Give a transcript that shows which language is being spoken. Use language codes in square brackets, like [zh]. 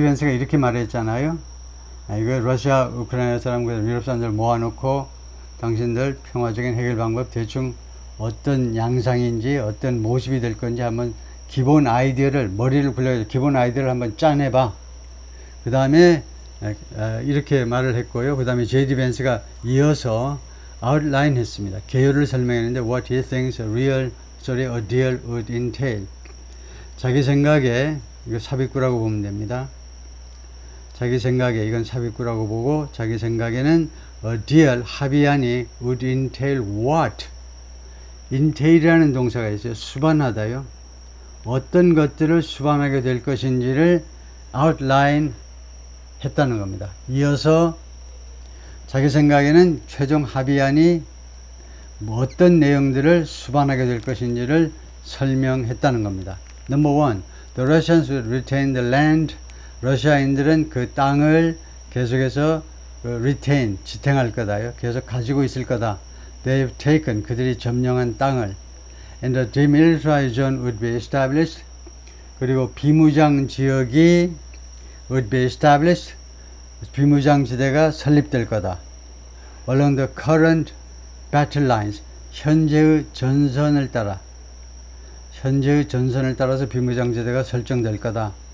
[ko] 밴스가 이렇게 말했잖아요. 이거 러시아, 우크라이나 사람과 유럽 사람들 모아놓고 당신들 평화적인 해결 방법 대충 어떤 양상인지 어떤 모습이 될 건지 한번 기본 아이디어를 머리를 굴려서 기본 아이디어를 한번 짜내봐. 그 다음에 이렇게 말을 했고요. 그 다음에 J.D. 밴스가 이어서 outline 했습니다. 개요를 설명했는데 [en] what he thinks a deal would entail. [ko] 자기 생각에 이거 삽입구라고 보면 됩니다. 자기 생각에 이건 삽입구라고 보고 자기 생각에는 a deal 합의안이 [en] would entail what? [ko] entail이라는 동사가 있어요. 수반하다요. 어떤 것들을 수반하게 될 것인지를 outline 했다는 겁니다. 이어서 자기 생각에는 최종 합의안이 어떤 내용들을 수반하게 될 것인지를 설명했다는 겁니다. [en] Number one, the Russians would retain the land. [ko] 러시아인들은 그 땅을 계속해서 retain, 지탱할 거다요. 계속 가지고 있을 거다. [en] They've taken, [ko] 그들이 점령한 땅을. [en] And the demilitarized zone would be established. [ko] 그리고 비무장 지역이 [en] would be established. [ko] 비무장 지대가 설립될 거다. [en] Along the current battle lines, [ko] 현재의 전선을 따라서 비무장 지대가 설정될 거다.